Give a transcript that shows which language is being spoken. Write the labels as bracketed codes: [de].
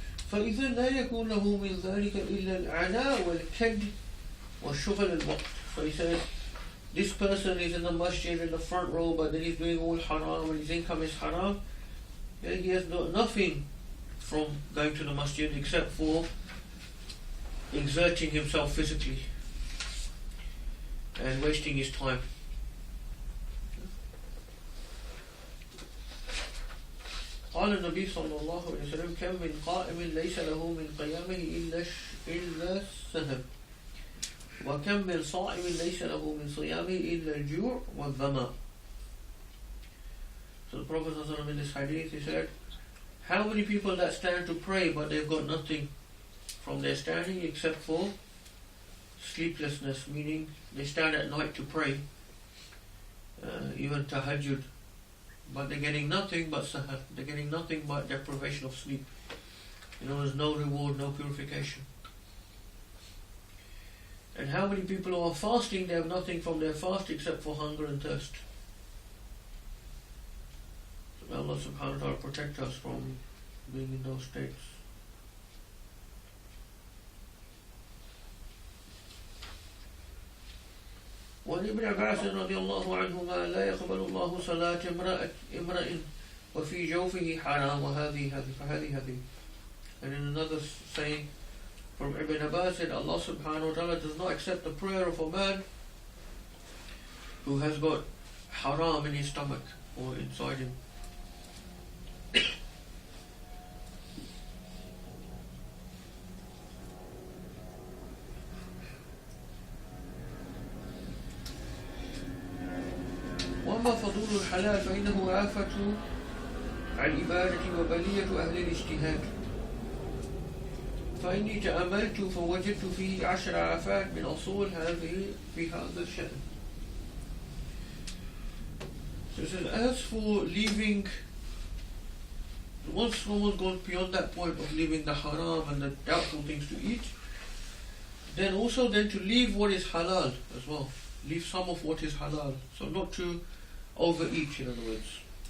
[ar] فإذا لا يكون له من ذلك إلا العناء والكد والشغل الوقت. [en] So he said, this person is in the masjid in the front row, but then he's doing all haram and his income is haram. And he has nothing from going to the masjid except for exerting himself physically and wasting his time. [ar] قال النبي صلى الله عليه وسلم كم من قائم ليس له من قيامه إلا السهر وكم من صائم ليس له من صيامه إلا الجوع والظمأ. [en] So the Prophet ﷺ in this hadith, he said, how many people that stand to pray but they've got nothing from their standing except for sleeplessness, meaning they stand at night to pray, even tahajjud, but they're getting nothing but sahar, they're getting nothing but deprivation of sleep. There's no reward, no purification. And how many people who are fasting, they have nothing from their fast except for hunger and thirst. So may Allah subhanahu wa ta'ala protect us from being in those states. [ar] وعن ابن عباس رضي الله عنهما لا يقبل الله صلاة امرئ وفي جوفه حرام وهذه هذه. [en] And in another saying from Ibn Abbas said Allah subhanahu wa ta'ala does not accept the prayer of a man who has got haram in his stomach or inside him. [ar] وأما فضول الحلال فإنه آفة العبادة وبلية أهل الاجتهاد فإني تأملت فوجدت فيه 10 آفات من أصول هذه في هذا الشأن. [en] So it says, as for leaving, once someone's gone beyond that point of leaving the haram and the doubtful things to eat, then also then to leave what is halal as well. Leave some of what is halal. So not to overeat, in other words.